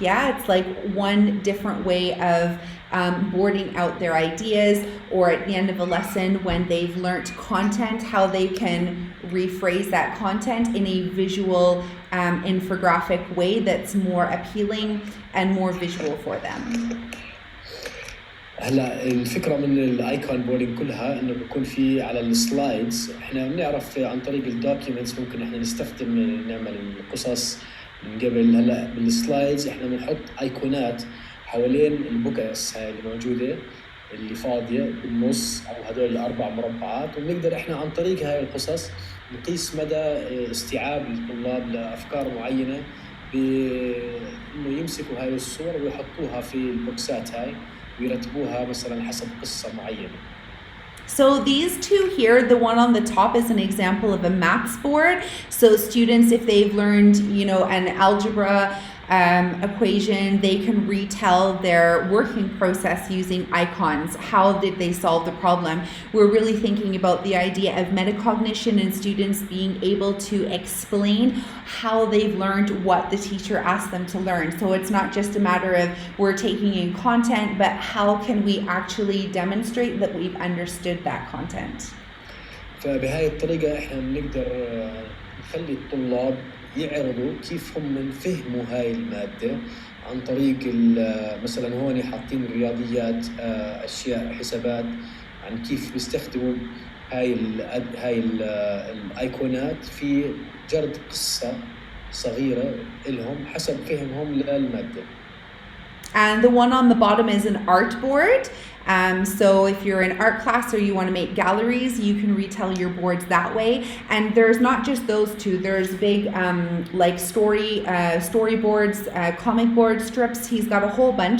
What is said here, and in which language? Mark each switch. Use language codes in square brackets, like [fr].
[en] Yeah, it's like one different way of boarding out their ideas, or at the end of a lesson when they've learnt content, how they can rephrase that content in a visual infographic way that's more appealing and more visual for them. [ar] هلا الفكره من الايكون بورينج كلها انه بيكون في على السلايدز احنا بنعرف عن طريق الدوكيومنتس ممكن احنا نستخدم نعمل القصص من قبل. هلا بالسلايدز احنا بنحط ايقونات حوالين البوكس هاي اللي موجوده اللي فاضيه بالنص او هدول الاربع مربعات، وبنقدر احنا عن طريق هاي القصص نقيس مدى استيعاب الطلاب لافكار معينه بانه يمسكوا هاي الصور ويحطوها في البوكسات هاي ويرتبوها مثلا حسب قصة معينة. [en] So these two here, the one on the top is an example of a maths board. So students, if they've learned, you know, an algebra equation, they can retell their working process using icons. How did they solve the problem? We're really thinking about the idea of metacognition and students being able to explain how they've learned what the teacher asked them to learn. So it's not just a matter of we're taking in content, but how can we actually demonstrate that we've understood that content? [ar] فبهاي الطريقة احنا بنقدر نخلي الطلاب يعرضوا كيف هم فهموا هاي المادة عن طريق مثلا هون حاطين رياضيات، اشياء حسابات، عن كيف بيستخدموا هاي الايقونات في جرد قصة صغيرة لهم حسب فهمهم للمادة. [en] And the one on the bottom is an art board. So if you're in art class or you want to make galleries, you can retell your boards that way. And there's not just those two. There's big like storyboards, comic board strips. He's got a whole bunch.